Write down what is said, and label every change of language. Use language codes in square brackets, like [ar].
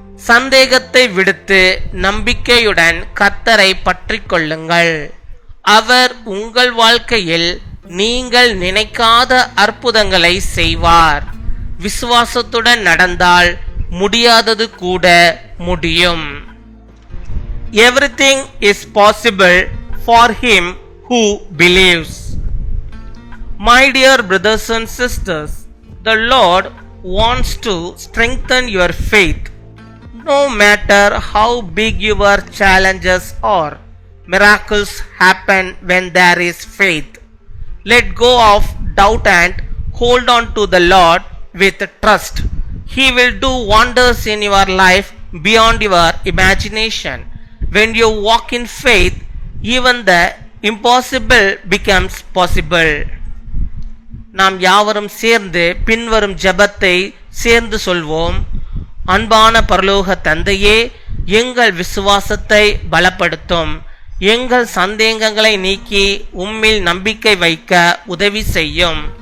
[ta] சந்தேகத்தை விடுத்து நம்பிக்கையுடன் கர்த்தரை பற்றிக் கொள்ளுங்கள். அவர் உங்கள் வாழ்க்கையில் நீங்கள் நினைக்காத அற்புதங்களை செய்வார். விசுவாசத்துடன் நடந்தால் முடியாதது கூட முடியும். [en] Everything is possible for him who believes. My dear brothers and sisters, the Lord wants to strengthen your faith. No matter how big your challenges are, miracles happen when there is faith. Let go of doubt and hold on to the Lord with trust. He will do wonders in your life beyond your imagination. When you walk in faith, even the impossible becomes possible. [ta] நாம் யாவரும் சேர்ந்து பின்வரும் ஜெபத்தை சேர்ந்து சொல்வோம். அன்பான பரலோக தந்தையே, எங்கள் விசுவாசத்தை பலப்படுத்தும். எங்கள் சந்தேகங்களை நீக்கி உம்மில் நம்பிக்கை வைக்க உதவி செய்யும்.